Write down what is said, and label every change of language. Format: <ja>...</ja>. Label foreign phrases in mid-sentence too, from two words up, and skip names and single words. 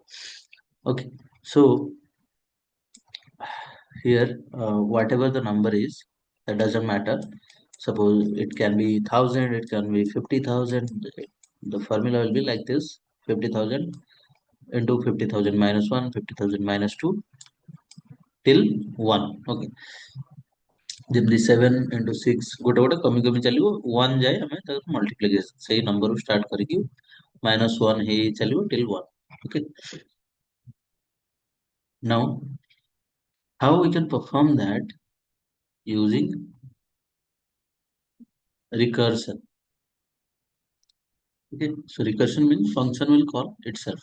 <en>Okay, so here, whatever the number is, that doesn't matter. Suppose it can be 1,000, it can be 50,000. The formula will be like this: 50,000 into 50,000 minus 1, 50,000 minus 2 till 1.</en> <or>Okay. ଯେମିତି 7 into 6 ଗୋଟେ ଗୋଟେ କମି କମି ଚାଲିବ 1 ଯାଏ ଆମେ ତାକୁ ମଲ୍ଟିପ୍ଲିକେସନ ସେଇ ନମ୍ବରରୁ ଷ୍ଟାର୍ଟ କରିକି -1 ହେଇ ଚାଲିବ</or> <en>till 1. Okay. Now, how we can perform that using recursion? Okay, so recursion means function will call itself.</en>